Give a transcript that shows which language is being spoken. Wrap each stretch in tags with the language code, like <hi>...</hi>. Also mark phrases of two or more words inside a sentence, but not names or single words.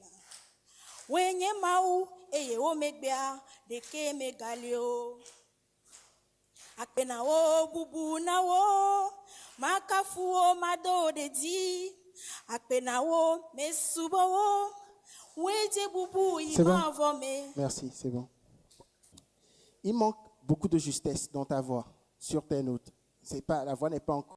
<ee>Wenye mau eye wo megbea deke megalio. Akpena wo bubu na wo. Makafu wo mado de di. Akpena wo mesubo wo. Weje bubu ima vome.</ee> <fr>Merci, c'est bon. Il manque beaucoup de justesse dans ta voix, sur tes notes. La voix n'est pas encore</fr>